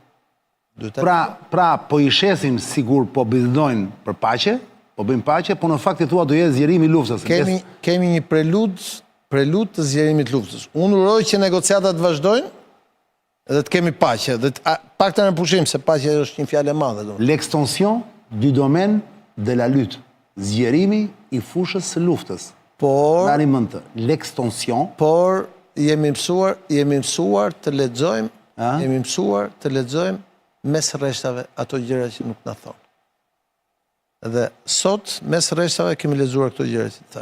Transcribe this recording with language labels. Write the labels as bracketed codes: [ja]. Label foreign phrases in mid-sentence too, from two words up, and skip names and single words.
[sq] Pra, po i shesim sigur po bisedojnë për paqe, po bëjmë paqe, po në fakt thua do jetë zgjerimi i luftës. Kemi një prelud të zgjerimit të luftës. Unë uroj që negociatat vazhdojnë, dhe të kemi paqe, dhe pak të në pushim, se paqe është një fjalë e madhe. [fr] L'extension du domaine de la lutte. [sq] Zgjerimi i fushës së luftës. Tani mend të. L'extension. Por jemi mësuar të lexojmë mes rreshtave ato gjëra që nuk na thonë. Dhe sot mes rreshtave kemi lexuar këto gjëra që thash.